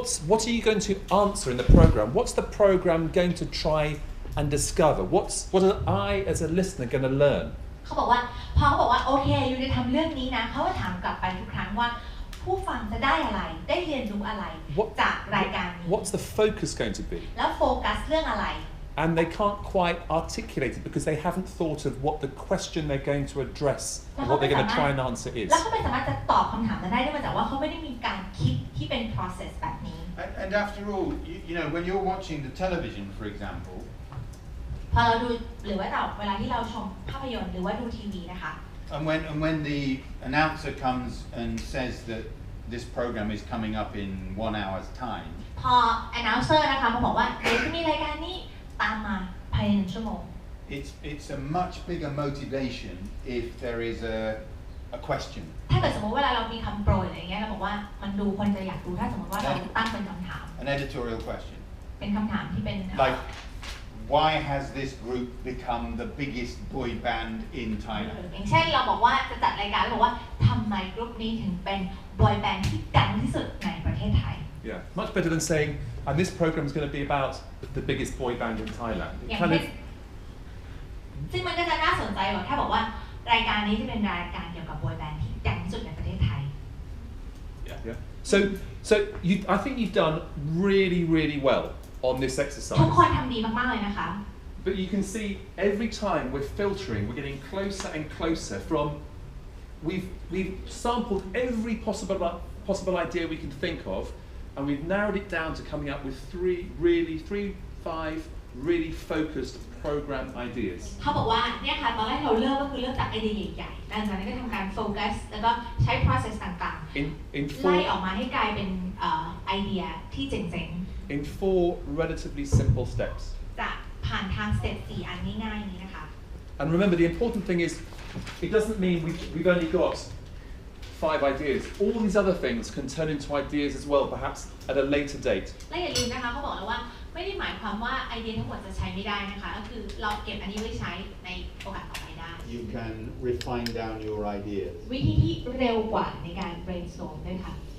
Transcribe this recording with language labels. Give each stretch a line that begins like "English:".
English: What are you going to answer in the program? What's the program going to try and discover? What am I as a listener going to learn?
Thai: เขาบอกว่าพอเขาบอกว่าโอเคยูจะทำเรื่องนี้นะเขาก็ถามกลับไปทุกครั้งว่าผู้ฟังจะได้อะไรได้เรียนรู้อะไรจากรายการนี้
English: What's the focus going to be?
Thai: แล้วโฟกัสเรื่องอะไร
English: And they can't quite articulate it because they haven't thought of what the question they're going to address and what they're going to try and answer is.
Thai: แล้วเขาไม่สามารถจะตอบคำถามนั้นได้ด้วยจากว่าเขาไม่ได้มีการคิดที่เป็น process แบบนี้
English: And after all, you know, when you're watching the television, for example.
Thai: พอเราดูหรือว่าเวลาที่เราชมภาพยนตร์หรือว่าดูทีวีนะคะ
English: And when the announcer comes and says that this program is coming up in 1 hour's time.
Thai: พอ announcer นะคะมาบอกว่าเดี๋ยวจะมีรายการนี้ตามมาภายใน1 ชั่วโมง
English: It's a much bigger motivation if there is a question.
Thai: ถ้าเกิดสมมติเวลาเรามีคำโปรยอะไรอย่างเงี้ยเราบอกว่ามันดูคนจะอยากดูถ้าสมมติว่าเราตั้งเป็นคำถาม
English: An editorial question.
Thai: เป็นคำถามที่เป็น
English: Like, why has this group become the biggest boy band in Thailand?
Thai: อย่างเช่นเราบอกว่าจะจัดรายการแล้วบอกว่าทำไมกลุ่มนี้ถึงเป็นบอยแบนด์ที่ดังที่สุดในประเทศไทย
English: Yeah, much better than saying, and this program is going to be about the biggest boy band in Thailand.
Thai: ซึ่งมันก็จะน่าสนใจกว่าแค่บอกว่ารายการนี้จะเป็นรายการเกี่ยวกับบอยแบนด์ที่ดังที่สุดในประเทศไทย
English: Yeah. So I think you've done really, really well on this exercise.
Thai: ทุกคนทำดีมากๆเลยนะคะ
English: But you can see every time we're filtering, we're getting closer and closer from. We've sampled every possible idea we can think of, and we've narrowed it down to coming up with 3, 5, really focused program ideas.
Thai: เขาบอกว่าเนี่ยค่ะตอนแรกเราเริ่มก็คือเริ่มจากไอเดียใหญ่ๆหลังจากนั้นก็ทำการโฟกัสแล้วก็ใช้ process ต่างๆไล่ออกมาให้กลายเป็นไอเดียที่เจ๋งๆ
English: In 4 relatively simple steps.
Thai: จะผ่านทางสเต็ป4อันง่ายๆนี้นะคะ
English: And remember, the important thing is, it doesn't mean we've only got 5 ideas. All these other things can turn into ideas as well, perhaps at a later date.
Thai: และอย่าลืมนะคะเขาบอกแล้วว่าไม่ได้หมายความว่าไอเดียทั้งหมดจะใช้ไม่ได้นะคะก็คือเราเก็บอันนี้ไว้ใช้ในโอกาสต่อไปได้
English: You can refine down your ideas.
Thai: วิธีที่เร็วกว่าในการ brainstorm ด้วยค่ะ